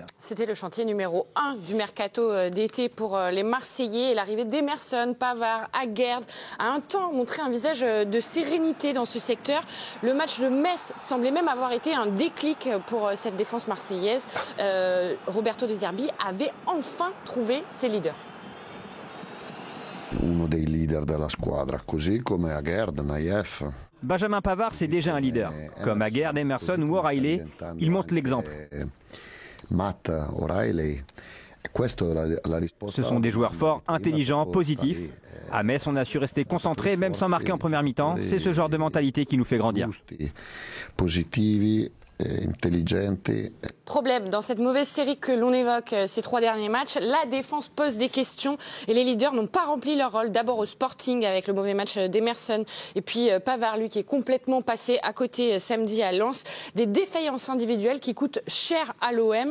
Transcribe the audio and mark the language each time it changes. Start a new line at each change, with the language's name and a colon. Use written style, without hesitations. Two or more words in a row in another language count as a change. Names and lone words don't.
French: C'était le chantier numéro 1 du mercato d'été pour les Marseillais. Et l'arrivée d'Emerson, Pavard, Aguerd a un temps montré un visage de sérénité dans ce secteur. Le match de Metz semblait même avoir été un déclic pour cette défense marseillaise. Roberto De Zerbi avait enfin trouvé ses leaders.
Italian: Uno dei leader della squadra, così come Aguerd, Naïef.
French: Benjamin Pavard, c'est déjà un leader. Comme Aguerd, Emerson ou O'Reilly, il montre l'exemple. Matt, O'Reilly. Ce sont des joueurs forts, intelligents, positifs. À Metz, on a su rester concentré, même sans marquer en première mi-temps. C'est ce genre de mentalité qui nous fait grandir.
Italian: Positivi, intelligenti.
French: Problème, dans cette mauvaise série que l'on évoque ces 3 derniers matchs, la défense pose des questions et les leaders n'ont pas rempli leur rôle. D'abord au Sporting avec le mauvais match d'Emerson et puis Pavard, lui, qui est complètement passé à côté samedi à Lens. Des défaillances individuelles qui coûtent cher à l'OM.